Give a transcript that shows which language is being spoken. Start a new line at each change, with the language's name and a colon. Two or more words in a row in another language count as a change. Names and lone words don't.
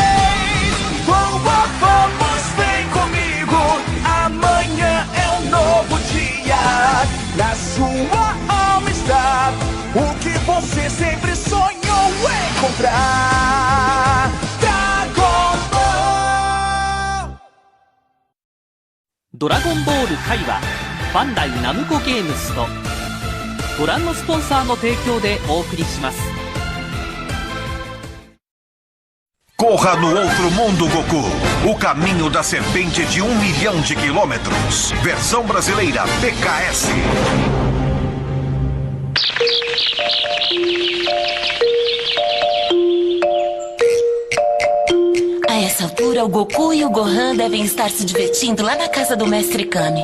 Portuguese: Vamos, vem comigo, amanhã é um novo dia. Na sua alma está o que você sempre sonhou encontrar. Dragon Ball!
Japanese: ドラゴンボール回はバンダイナムコゲームズとご覧のスポンサーの提供でお送りします。
Portuguese: Corra no outro mundo, Goku. O caminho da serpente de 1 milhão de quilômetros. Versão brasileira PKS. A essa altura, o Goku e o Gohan devem estar se divertindo lá na casa do Mestre Kami.